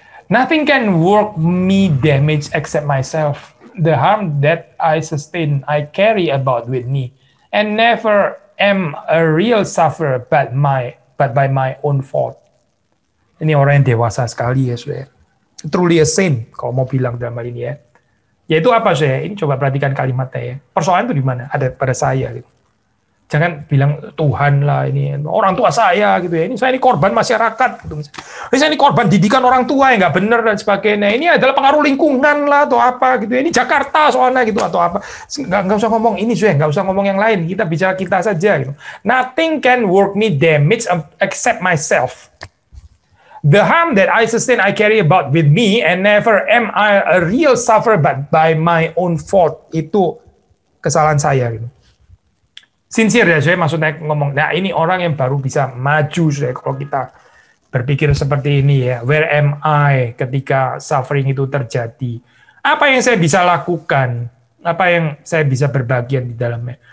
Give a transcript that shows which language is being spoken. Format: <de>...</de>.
<en>Nothing can work me damage except myself. The harm that I sustain, I carry about with me, and never am a real sufferer, but by my own fault.</en> <id>Ini orang yang dewasa sekali ya, saudara.</id> <en>Truly a saint,</en> <id>kalau mau bilang dalam hal ini ya. Yaitu apa, saya? Ini coba perhatikan kalimatnya ya. Persoalan itu di mana? Ada pada saya gitu. Jangan bilang Tuhan lah ini orang tua saya gitu ya. Ini saya ini korban masyarakat gitu. Ini saya ini korban didikan orang tua yang nggak benar dan sebagainya. Ini adalah pengaruh lingkungan lah atau apa gitu ya. Ini Jakarta soalnya gitu atau apa. Nggak usah ngomong ini, saya nggak usah ngomong yang lain. Kita bicara kita saja gitu.</id> <en>Nothing can work me damage except myself. The harm that I sustain, I carry about with me, and never am I a real sufferer, but by my own fault.</en> <id>Itu kesalahan saya gitu. Sincere ya, saya maksudnya ngomong, nah ini orang yang baru bisa maju, saya kalau kita berpikir seperti ini ya,</id> <en>where am I</en> <id>ketika suffering itu terjadi? Apa yang saya bisa lakukan? Apa yang saya bisa berbagian di dalamnya?</id>